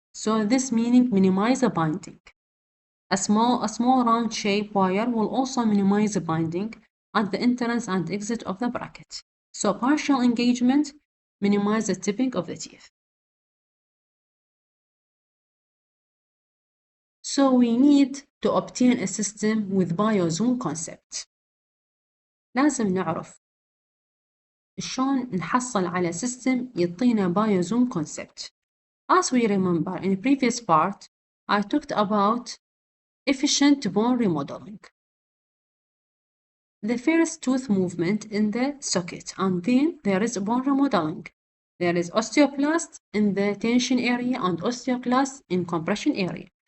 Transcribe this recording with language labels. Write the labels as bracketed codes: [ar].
[en] So this meaning minimize the binding. A small round shape wire will also minimize the binding at the entrance and exit of the bracket. So partial engagement minimize the tipping of the teeth. So we need to obtain a system with Biozone concept. [ar] لازم نعرف شلون نحصل على system يعطينا Biozone concept. [en] As we remember in the previous part, I talked about efficient bone remodeling. The first tooth movement in the socket, and then there is bone remodeling. There is osteoclast in the tension area and osteoclast in compression area.